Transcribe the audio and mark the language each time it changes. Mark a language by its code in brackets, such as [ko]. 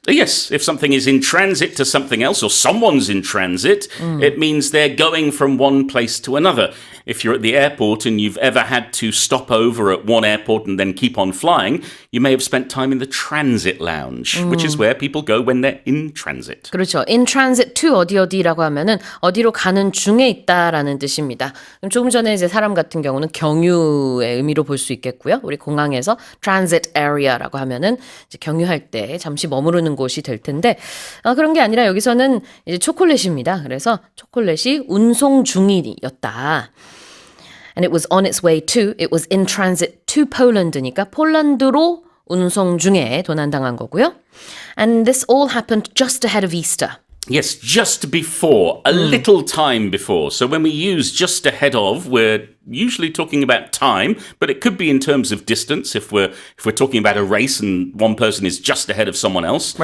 [en] Yes, if something is in transit to something else, or someone's in transit, it means they're going from one place to another. If you're at the airport and you've ever had to stop over at one airport and then keep on flying, you may have spent time in the transit lounge, which is where people go when they're in transit. [ko] 그렇죠. [en] In transit to [ko] 어디라고 하면은 어디로 가는 중에 있다라는 뜻입니다. 그럼 조금 전에 이제 사람 같은 경우는 경유의 의미로 볼 수 있겠고요. 우리 공항에서 transit area라고 하면은 이제 경유할 때 잠시 머무르는 곳이 될 텐데 그런 게 아니라 여기서는 이제 초콜릿입니다. 그래서 초콜릿이 운송 중이었다. And it was on its way to, it was in transit to Poland 니까 폴란드로 운송 중에 도난당한 거고요. [en] And this all happened just ahead of Easter. Yes, just before, a little time before. So when we use just ahead of, we're usually talking about time, but it could be in terms of distance if we're talking about a race and one person is just ahead of someone else.